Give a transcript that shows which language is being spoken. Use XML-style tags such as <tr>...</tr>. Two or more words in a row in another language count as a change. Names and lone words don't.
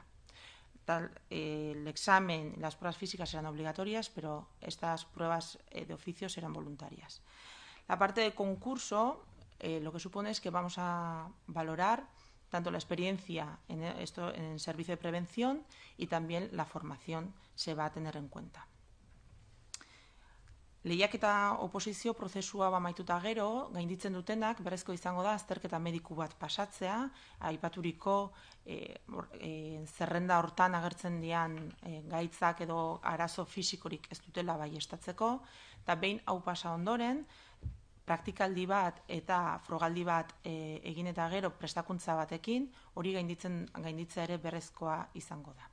<es>El examen y las pruebas físicas serán obligatorias, pero estas pruebas de oficio serán voluntarias. La parte de concurso lo que supone es que vamos a valorar tanto la experiencia en el servicio de prevención y también la formación se va a tener en cuenta.</es> <eu>Lehiaketa oposizio prozesua amaituta gero, gainditzen dutenak berezko izango da azterketa mediku bat pasatzea, aipaturiko zerrenda hortan agertzen dian gaitzak edo arazo fisikorik ez dutela baieztatzeko, eta behin hau pasa ondoren, praktikaldi bat eta frogaldi bat egin eta gero prestakuntza batekin, hori gainditzea ere berezkoa izango da.</eu>